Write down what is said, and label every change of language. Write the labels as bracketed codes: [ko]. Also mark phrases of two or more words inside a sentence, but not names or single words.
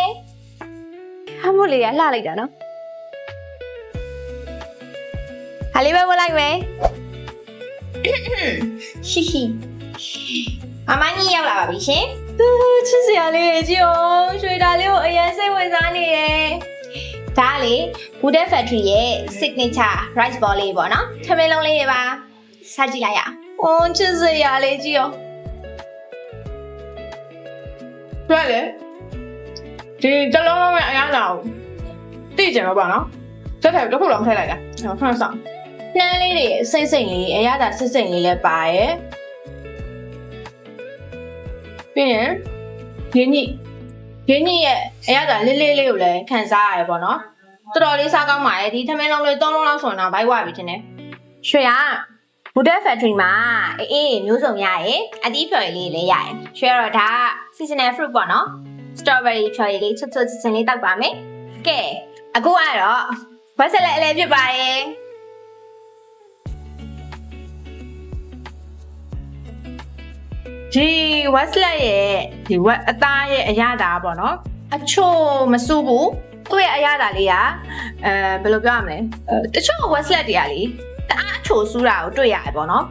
[my] ဟန်ဖို့လေးကလှလိုက်တာနော်ဟာလေးပဲဝတ်လိုက်မယ် ရှိအမကြီးရောက်လာပါပြီရှင် ချစ်စရာလေးတွေကြည့်အောင်ရွှေတာလေးကိုအရင်စိတ်ဝင်စားနေတယ် ဒါလေ Food Factory ရဲ့ [en] signature rice ball [my] လေးပေါ့နော်ထမင်းလုံးလေးတွေပါစားကြည့်လိုက်ရအောင် ချစ်စရာလေးကြည့်အောင် တွေ့လေဒီတလုံးလုံးရဲ့အရသာကိုသိကြမှာပေါ့နော်စက်ထဲတစ်ခုလုံးထည့်လိုက်တာဖန်ဆောင် နှမ်းလေးတွေစိတ်လေးအရသာစိတ်လေးလည်းပါရဲ့ ပြီးရင်ရင်းညိရဲ့အရသာလေးလေးလေးကိုလည်းခံစားရတယ်ပေါ့နော်တော်တော်လေးစားကောင်းပါရဲ့ဒီထမင်းလုံးလေး3လုံးလောက်ဆိုရင်တော့ဘိုက်ဝပြီတင်တယ် ရွှေက Food Factory မှာအေးမျိုးစုံရရဲ့အသီးဖြော်ရည်လေးလည်းရရဲ့ရွှေကတော့ဒါ [en] seasonal fruit [my] ပေါ့နော် strawberry ဖြော်ရည်လေးချွတ်ချွတ်ချင်းလေးတောက်ပါမယ်ကဲအခုကတော့ဝက်ဆက်လက်အလဲဖြစ်ပါရဲ့ ဒီဝက်စလက်ရဲ့ဒီဝက်အသားရဲ့အရသာပေါ့နော်အချို့မစူးဘူးသူ့ရဲ့အရသာလေးကဘယ်လိုပြောရမလဲတချို့ဝက်စလက်တွေကလေတအားအချို့စူးတာကိုတွေ့ရတယ်ပေါ့နော်